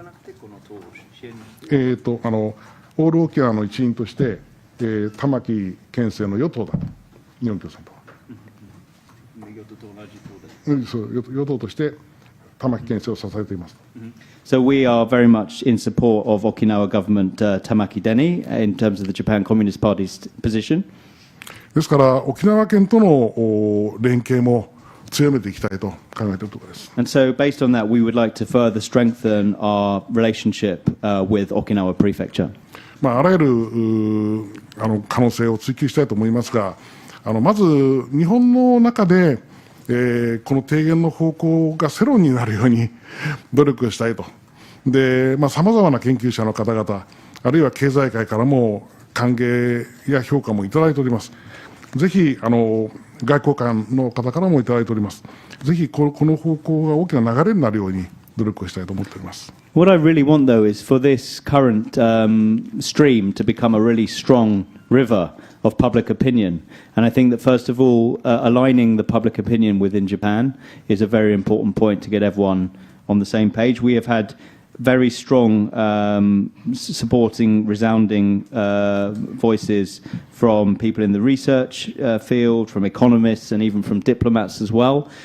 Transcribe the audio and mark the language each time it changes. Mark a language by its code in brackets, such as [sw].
[ja] オール沖縄の一員として玉城県政の与党だと日本共産党は。与党として玉城県政を支えています。 [en] So we are very much in support of Okinawa government Tamaki Deni in terms of the Japan Communist Party's position. [ja] ですから沖縄県との連携も強めていきたいと考えているところです。 [en] And so based on that, we would like to further strengthen our relationship with Okinawa Prefecture. [ja] あらゆる可能性を追求したいと思いますが、まず日本の中で、この提言の方向が世論になるように努力をしたいと。で、さまざまな研究者の方々、あるいは経済界からも歓迎や評価もいただいております。ぜひ外交官の方からもいただいております。ぜひこの方向が大きな流れになるように努力をしたいと思っております。 [en] What I really want, though, is for this current stream to become a really strong river of public opinion. And I think that, first of all, aligning the public opinion within Japan is a very important point to get everyone on the same page. We have had very strong supporting, resounding voices from people in the research field, from economists, and even from diplomats as well.